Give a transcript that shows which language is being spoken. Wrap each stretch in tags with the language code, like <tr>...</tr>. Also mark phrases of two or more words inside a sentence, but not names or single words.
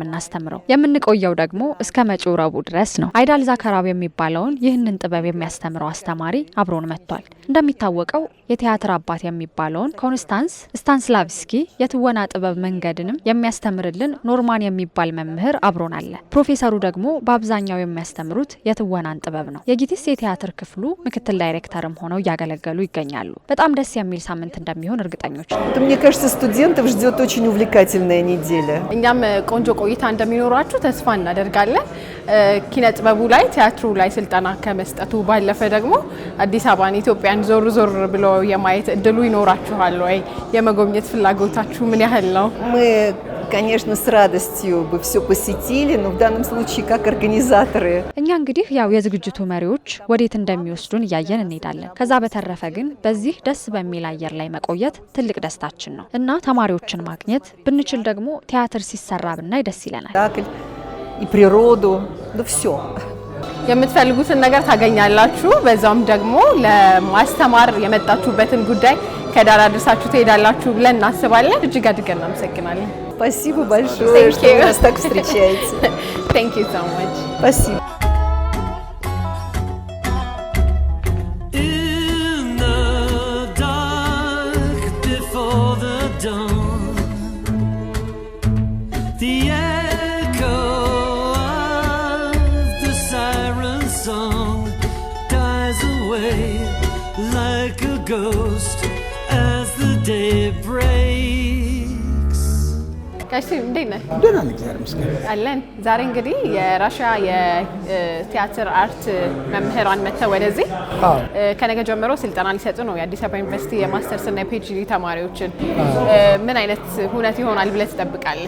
<am>የምናስተምረው። የምንቆየው ደግሞ እስከ መጪው ረቡዕ ድረስ ነው። አይዳል ዛካራብ የሚባለውን ይህንን ጥበብ የሚያስተምረው አስተማሪ አብሮን መጥቷል። እንደሚታወቀው የቲያትር አባት የሚባለውን ኮንስታንስ ስታንስላቭስኪ የትወና ጥበብ መንገድንም የሚያስተምርልን ኖርማን የሚባል መምህር አብሮን አለ። ፕሮፌሰሩ ደግሞ በአብዛኛው የሚያስተምሩት የትወናን ጥበብ ነው። የጊቲስ የቲያትር ክፍሉ ምክትል ዳይሬክተርም ሆነው እያገለገሉ ይገኛሉ። በጣም ደስ የሚል ሳምንት እንደሚሆን እርግጠኞች ነን።</am> <ru>Мне кажется, студентов ждет очень увлекательная неделя.</ru> <am>እኛም ቆንጆ ቆይታ እንደሚኖራችሁ ተስፋ እናደርጋለን። ኪነ ጥበቡ ላይ ቲያትሩ ላይ ስልጠና ከመስጠቱ ባለፈ ደግሞ አዲስ አበባን ኢትዮጵያን ዞር ዞር ብሎ የማየት እድሉ ይኖራችኋል ወይ? የመጎብኘት ፍላጎታችሁ ምን ያህል ነው?</am> <ru>Мы, конечно, с радостью бы все посетили, но в данном случае как организаторы.</ru> <am>እኛ እንግዲህ ያው የዝግጅቱ መሪዎች ወዴት እንደሚወስዱን እያየን እንሄዳለን። ከዛ በተረፈ ግን በዚህ ደስ በሚል አየር ላይ መቆየት ትልቅ ደስታችን ነው እና ተማሪዎችን ማግኘት ብንችል ደግሞ ቲያትር ሲሰራ ብናይ ደስ ይለናል።</am> <ru>И природу, да все.</ru> <am>የምትፈልጉትን ነገር ታገኛላችሁ። በዛም ደግሞ ለማስተማር የመጣችሁበትን ጉዳይ ከዳር አድርሳችሁ ትሄዳላችሁ ብለን እናስባለን። እጅግ አድርገን እናመሰግናለን።</am> <ru>Спасибо большое,</ru> <en>Thank</en> <ru>что</ru> <en>you.</en> <ru>вы нас так встречаете.</ru> <en>Thank you so much.</en> <ru>Спасибо.</ru> <en>In the dark before the dawn, the echo of the siren song dies away like a ghost as the day breaks.</en> <am>ጋሽ እንዴት ነህ? ደህና ነኝ እግዚአብሔር ይመስገን። አለን። ዛሬ እንግዲህ የራሽያ የቲያትር አርት መምህራን መጥተው ወደዚህ ከነገ ጀምሮ ስልጠና ሊሰጡ ነው። የአዲስ አበባ ዩኒቨርሲቲ የማስተርስ እና የፒኤችዲ ተማሪዎችን ምን አይነት ሁነት ይሆናል ብለህ ትጠብቃለህ?</am>